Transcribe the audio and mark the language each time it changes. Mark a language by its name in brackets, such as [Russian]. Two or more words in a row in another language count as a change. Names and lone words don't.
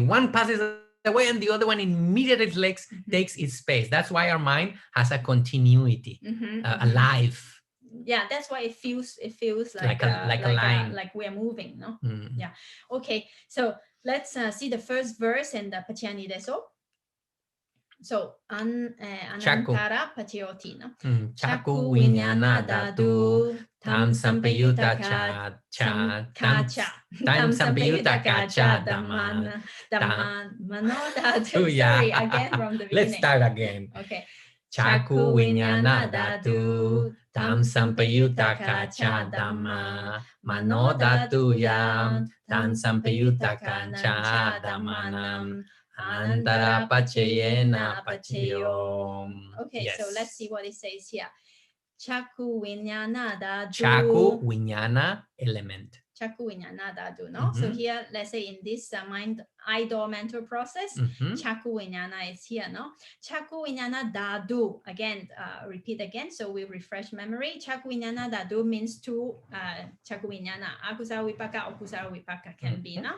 [English] One passes away and the other one immediately takes its space. That's why our mind has a continuity, alive. Yeah, that's why it feels like a line, like we are moving. No, yeah. Okay, so let's see the first verse in the Paccayaniddeso. [Pali] So Anantara Pacayoti, no? Chaku Viññāna Dhatu Tam Sampayutta Kacha Tam Sampayutta Kacha Dhamman Mano Dhatu. [English] Sorry, again from the beginning. Let's start again. Okay. [Pali] Chaku Viññāna Dhatu Tam Sampayutta Kacha Dhamma Mano Dhatu Yam Tam Sampayutta Kacha Dhammanam Anantara Paccayena Paccayom. [English] Okay, yes. So let's see what it says here. [Pali] Chaku Viññāna Dhatu. Chaku Viññāna [English] element. [Pali] Chaku Viññāna Dhatu, [English] no? So here, let's say in this idle mental process, [Pali] Chaku Viññāna [English] is here, no? [Pali] Chaku Viññāna Dhatu. [English] Again, repeat again, so we refresh memory. [Pali] Chaku Viññāna Dhatu [English] means two [Pali] Chaku Viññāna. Akusara Vipaka, Akusara Vipaka can be, no?